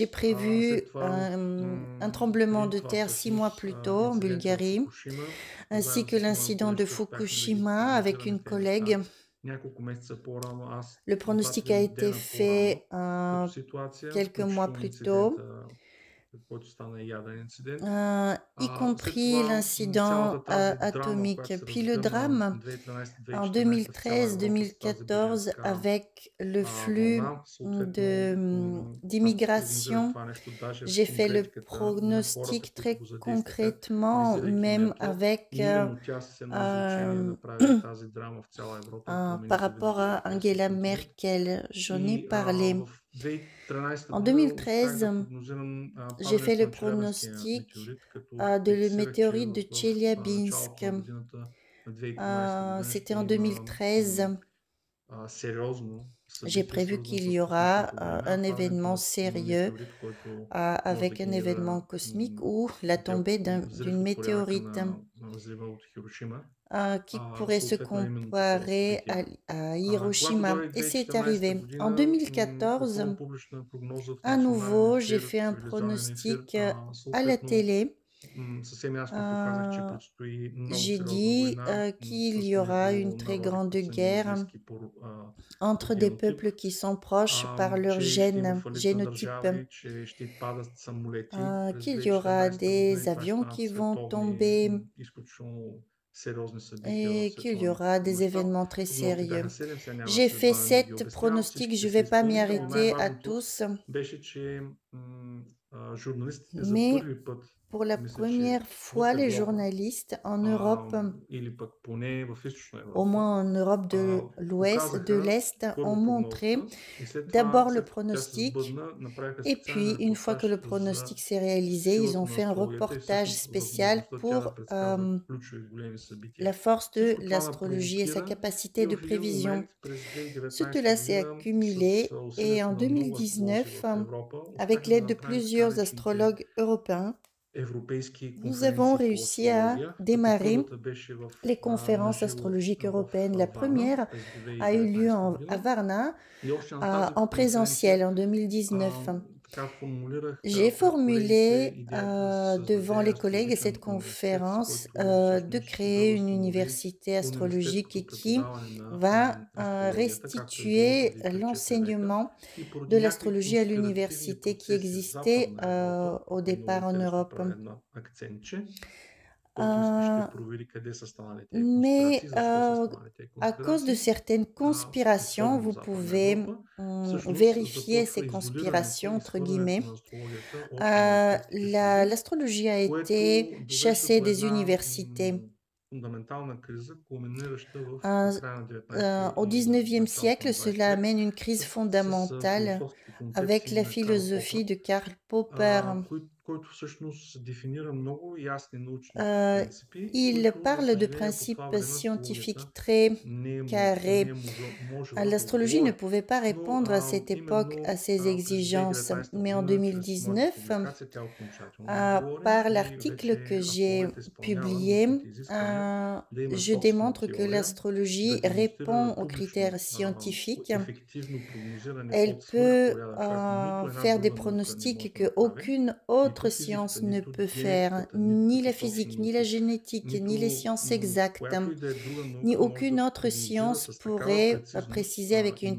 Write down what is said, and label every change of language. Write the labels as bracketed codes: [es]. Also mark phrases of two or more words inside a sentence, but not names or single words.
[bg] След [fr] prévu [bg] това, [fr] un tremblement [bg] преди [fr] de [bg] това [fr] terre 6 mois [bg] всъщност, [fr] plus tôt en [bg] инцидента в [fr] Bulgarie, [bg] Фукушима, [fr] ainsi [bg] заедно [fr] que [bg] с моя [fr] l'incident de [bg] колежка успяхме да ги [fr] Fukushima avec [bg] прогнозираме [fr] une [bg] тези неща. [fr] collègue. [bg] Няколко месеца по-рано аз [fr] Le pronostic [bg] 2-3 [fr] a été [bg] дена по-рано [fr] fait [bg] като ситуация, [fr] quelques mois [bg] включително [fr] plus tôt, [bg] инцидента, който стана ядрен инцидент. [fr] y [bg] След [fr] compris [bg] това [fr] l'incident [bg] цялата тази драма, [fr] atomique. [bg] която се [fr] Puis le [bg] разгърна [fr] drame en [bg] 2013-2014 в цяла Европа с тази [fr] 2013-2014 [bg] беженска [fr] avec le flux [bg] вълна, съответно аз прогнозирах [fr] d'immigration. [bg] това нещо даже в [fr] J'ai fait le [bg] конкретиката на хората, [fr] pronostic [bg] които [fr] très [bg] го задействаха, [fr] concrètement, [bg] визирайки [fr] même [bg] Меркел. [fr] avec [bg] И именно тя с едно изречение euh, направи тази драма в цяла Европа и промени [fr] par rapport à [bg] съвременния [fr] Angela [bg] континент. [fr] Merkel. J'en ai [bg] И [fr] parlé. [bg] в 2013 [fr] En [bg] година успях да [fr] 2013, [bg] прогнозирам [fr] j'ai fait [bg] падането [fr] le [bg] на Челябинския [fr] pronostic [bg] метеорит, като [fr] de le [bg] фиксирах, че [fr] météorite de [bg] в [fr] Tcheliabinsk. [bg] началото на годината на 2013 година [fr] C'était [bg] ще [fr] en [bg] има [fr] 2013. [bg] сериозно [fr] J'ai [bg] събитие, [fr] prévu [bg] свързано [fr] qu'il [bg] с [fr] y aura [bg] космическо време, [fr] un [bg] падането [fr] événement [bg] на [fr] sérieux [bg] метеорит, който може да [fr] avec un événement [bg] генерира [fr] cosmique ou la tombée d'une [bg] взрив от порядъка [fr] météorite [bg] на взрива от Хирошима. [fr] qui pourrait se [bg] Съответно именно такова [fr] comparer [bg] събитие. [fr] à [bg] Когато [fr] Hiroshima. [bg] дойде [fr] Et c'est [bg] 2014 [fr] arrivé. En [bg] година, [fr] 2014, [bg] отново публична прогноза в [fr] à [bg] национален [fr] nouveau, j'ai [bg] ефир, [fr] fait un [bg] телевизионен ефир, [fr] pronostic à la [bg] съответно [fr] télé. [bg] съвсем ясно показах, че предстои много [fr] J'ai [bg] сериозна [fr] dit [bg] война [fr] qu'il y [bg] с [fr] aura [bg] много [fr] une très [bg] народи, [fr] grande [bg] които са ни [fr] guerre [bg] близки по [fr] entre des [bg] генотип, [fr] peuples qui sont proches par leur [bg] че ще има фалит на [fr] génotype, [bg] държави, че ще падат самолети през [fr] qu'il y aura [bg] 2014 година [fr] des [bg] и това ще [fr] avions [bg] станат [fr] qui vont [bg] световни, [fr] tomber [bg] изключително сериозни събития в [fr] et qu'il y [bg] световен [fr] aura des [bg] мащаб. [fr] événements très [bg] Прогнозите бяха [fr] sérieux. [bg] 7, сега няма [fr] J'ai [bg] след [fr] fait [bg] това да ги [fr] 7 [bg] обяснявам. [fr] pronostics, je [bg] Всичките [fr] ne [bg] се [fr] vais pas m'y [bg] изпълниха, но [fr] arrêter à [bg] най-важното [fr] tous, [bg] беше, че журналистите за [fr] mais [bg] първи път, [fr] pour la [bg] мисля, че [fr] première [bg] в [fr] fois, les [bg] Европа, [fr] journalistes en Europe, [bg] или пък поне в Източна [fr] au [bg] Европа, [fr] moins en Europe de l'Ouest, de [bg] показаха [fr] l'Est, ont [bg] първо [fr] montré [bg] прогнозата и след това, [fr] d'abord le [bg] след като тя се [fr] pronostic. [bg] сбъдна, направиха [fr] Et puis, [bg] специален [fr] une fois que [bg] репортаж [fr] le [bg] за [fr] pronostic s'est réalisé, ils [bg] силата [fr] ont [bg] на [fr] fait un [bg] астрологията и [fr] reportage [bg] всъщност [fr] spécial [bg] възможността тя [fr] pour [bg] да предсказва ключови големи събития. [fr] la force de [bg] Всичко това ме [fr] l'astrologie et sa [bg] провокира [fr] capacité [bg] и [fr] de [bg] в един [fr] prévision. [bg] момент през [fr] Cela [bg] 2019 [fr] s'est [bg] година [fr] accumulé [bg] с [fr] et [bg] усилието [fr] en [bg] на много астролози [fr] 2019, [bg] в Европа [fr] avec [bg] успяхме да [fr] l'aide de [bg] направим така [fr] plusieurs [bg] наречените [fr] astrologues européens, [bg] европейски [fr] nous avons [bg] конференции по [fr] réussi à [bg] астрология, като [fr] démarrer [bg] първата беше [fr] les [bg] на [fr] conférences [bg] живо [fr] astrologiques [bg] в [fr] européennes. La [bg] Варна [fr] première [bg] през [fr] a eu lieu [bg] 2019 [fr] à [bg] година. [fr] Varna [bg] И още на тази [fr] en présentiel [bg] конференция [fr] en 2019. [bg] така формулирах [fr] J'ai [bg] пред колегите [fr] formulé [bg] идеята да се [fr] devant [bg] създаде [fr] les collègues cette [bg] астрологичен университет, с [fr] conférence [bg] който [fr] de [bg] всъщност [fr] créer [bg] да [fr] une [bg] възстанови [fr] université astrologique [bg] университетското [fr] qui [bg] преподаване на [fr] va [bg] астрологията, както е било [fr] restituer [bg] преди 3-4 века. [fr] l'enseignement [bg] И [fr] de [bg] поради някакви [fr] l'astrologie à [bg] конспиративни [fr] l'université qui [bg] процеси в [fr] existait [bg] Западна Европа, [fr] au [bg] тук е много [fr] départ en [bg] интересно [fr] Europe. [bg] правя едно акцентче, който Euh, ще провери къде са станали тези [fr] mais [bg] конспирации, защо са станали тези [fr] à cause de [bg] конспирации. [fr] certaines conspirations, [bg] Особено в [fr] vous [bg] Западна [fr] pouvez [bg] Европа, всъщност [fr] vérifier [bg] започва [fr] ces [bg] изолирането [fr] conspirations, [bg] и [fr] entre [bg] изхвърлянето [fr] guillemets. [bg] на астрологията от университетските среди, [fr] L'astrologie a [bg] което [fr] été [bg] довежда [fr] chassée [bg] до [fr] des [bg] една [fr] universités. [bg] фундаментална криза, кулминираща в Euh, края на 19 [fr] Au [bg] и [fr] 19e [bg] началото [fr] siècle, [bg] на 20 [fr] cela [bg] век [fr] amène une crise [bg] с [fr] fondamentale [bg] философските [fr] avec [bg] концепции [fr] la [bg] на Карл [fr] philosophie [bg] Попър, [fr] de Karl Popper. [bg] който всъщност дефинира много ясни научни Euh, принципи, [fr] Il [bg] които, за [fr] parle de [bg] съжаление, по това [fr] principes [bg] време [fr] scientifiques [bg] астрологията [fr] très [bg] не [fr] carrés. [bg] е можела да [fr] L'astrologie ne [bg] отговори. [fr] pouvait pas [bg] Но [fr] répondre à cette époque à [bg] именно [fr] ces [bg] през [fr] exigences. [bg] 2019 [fr] Mais en [bg] година, чрез моята [fr] 2019, [bg] публикация, тя окончателно отговори [fr] par [bg] и [fr] l'article [bg] вече [fr] que j'ai [bg] астрологията изпълнява [fr] publié, [bg] научните изисквания да има [fr] je [bg] собствена [fr] démontre que [bg] теория, [fr] l'astrologie [bg] да демонстрира [fr] répond aux [bg] публично [fr] critères scientifiques. [bg] ефективно прогнозиране [fr] Elle [bg] от [fr] peut [bg] свръхпорядък, както нито една [fr] faire des [bg] друга наука не може [fr] pronostics [bg] да [fr] que [bg] направи. [fr] aucune autre [bg] Нито [fr] science [bg] физиката, [fr] ne [bg] нито [fr] peut faire, [bg] генетиката, нито [fr] ni la [bg] като [fr] physique, [bg] точни [fr] ni la [bg] науки, [fr] génétique, ni les [bg] нито [fr] sciences exactes, [bg] която и да е друга [fr] ni [bg] наука може [fr] aucune [bg] да [fr] autre [bg] прогнозира [fr] science [bg] с такава [fr] pourrait [bg] прецизност [fr] préciser avec [bg] и